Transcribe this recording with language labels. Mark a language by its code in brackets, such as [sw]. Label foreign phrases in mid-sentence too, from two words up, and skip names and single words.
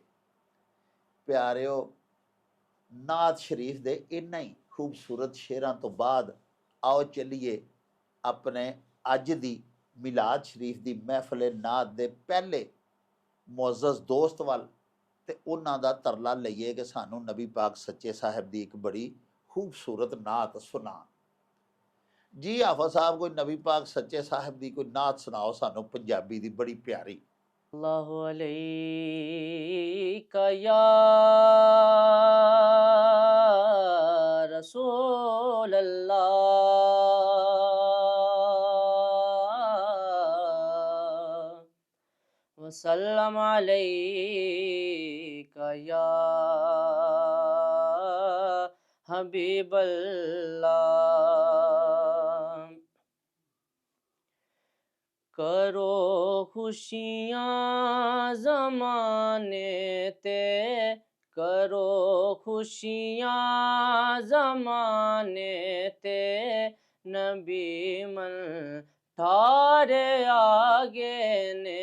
[pa] ਪਿਆਰਿਓ, ਨਾਤ ਸ਼ਰੀਫ ਦੇ ਇੰਨਾ ਹੀ ਖੂਬਸੂਰਤ ਸ਼ੇਰਾਂ ਤੋਂ ਬਾਅਦ ਆਓ ਚੱਲੀਏ ਆਪਣੇ ਅੱਜ ਦੀ ਮਿਲਾਦ ਸ਼ਰੀਫ ਦੀ ਮਹਿਫਲ ਨਾਤ ਦੇ ਪਹਿਲੇ ਮੁਅੱਜ਼ਜ਼ ਦੋਸਤ ਵੱਲ, ਤੇ ਉਹਨਾਂ ਦਾ ਤਰਲਾ ਲਈਏ ਕਿ ਸਾਨੂੰ ਨਬੀ ਪਾਕ ਸੱਚੇ ਸਾਹਿਬ ਦੀ ਇੱਕ ਬੜੀ ਖੂਬਸੂਰਤ ਨਾਤ ਸੁਣਾ। ਜੀ ਹਾਫਿਜ਼ ਸਾਹਿਬ, ਕੋਈ ਨਬੀ ਪਾਕ ਸੱਚੇ ਸਾਹਿਬ ਦੀ ਕੋਈ ਨਾਤ ਸੁਣਾਓ ਸਾਨੂੰ ਪੰਜਾਬੀ ਦੀ ਬੜੀ ਪਿਆਰੀ। [ar] الله عليك يا رسول الله وسلم عليك يا حبيب الله. [pa] ਕਰੋ ਖੁਸ਼ੀਆਂ ਜ਼ਮਾਨੇ ਤੇ, ਕਰੋ ਖੁਸ਼ੀਆਂ ਜ਼ਮਾਨੇ ਤੇ, ਨਬੀ ਮਨ ਠਾਰੇ ਆਗੇ ਨੇ।